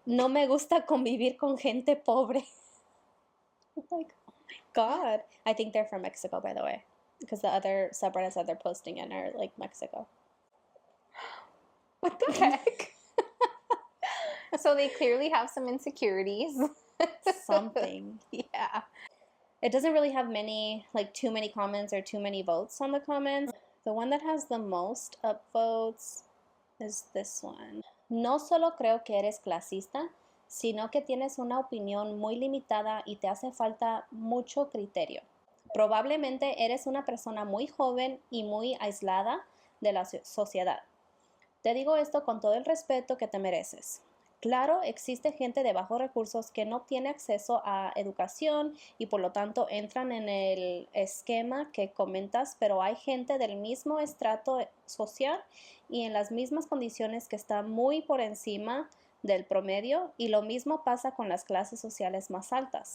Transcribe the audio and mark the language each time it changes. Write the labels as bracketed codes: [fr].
[es] no me gusta convivir con gente pobre. [en] I'm like, oh my God. I think they're from Mexico, by the way. Because the other subreddits that they're posting in are like Mexico. What the heck? So they clearly have some insecurities. Something. Yeah. It doesn't really have many, like too many comments or too many votes on the comments. The one that has the most upvotes is this one. [es] No solo creo que eres clasista, sino que tienes una opinión muy limitada y te hace falta mucho criterio. Probablemente eres una persona muy joven y muy aislada de la sociedad. Te digo esto con todo el respeto que te mereces. Claro, existe gente de bajos recursos que no tiene acceso a educación y por lo tanto entran en el esquema que comentas, pero hay gente del mismo estrato social y en las mismas condiciones que está muy por encima del promedio, y lo mismo pasa con las clases sociales más altas.